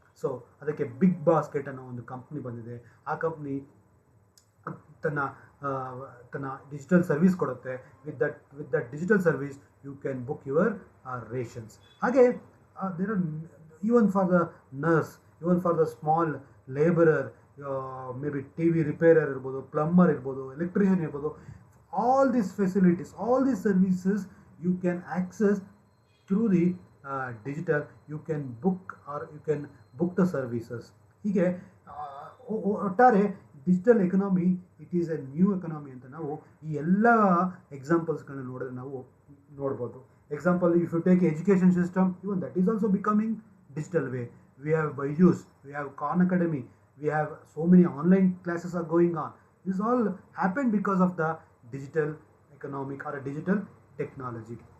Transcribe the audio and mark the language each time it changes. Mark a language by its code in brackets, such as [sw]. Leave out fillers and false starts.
[kn] So ಅದಕ್ಕೆ big basket ಅನ್ನೋ ಒಂದು ಕಂಪ್ನಿ ಬಂದಿದೆ. ಆ ಕಂಪ್ನಿ ತನ್ನ ಡಿಜಿಟಲ್ ಸರ್ವಿಸ್ ಕೊಡುತ್ತೆ. [en] With that digital service you can book your rations. ಹಾಗೆ there are even for the nurse, even for the small labourer, maybe T V repairer ಇರ್ಬೋದು, plumber ಇರ್ಬೋದು, electrician ಇರ್ಬೋದು. All these facilities, all these services you can access through the digital. You can book or you can book the services. [kn] ಹೀಗೆ ಒಟ್ಟಾರೆ digital economy [en] it is a new economy [kn] ಅಂತ ನಾವು ಈ ಎಲ್ಲ ಎಕ್ಸಾಂಪಲ್ಸ್ಗಳನ್ನ ನೋಡಿದ್ರೆ ನಾವು ನೋಡ್ಬೋದು. [en] Example, if you take education system, even that is also becoming digital way. We have Byju's, we have Khan Academy, we have so many online classes are going on. This all happened because of the digital economic or digital technology.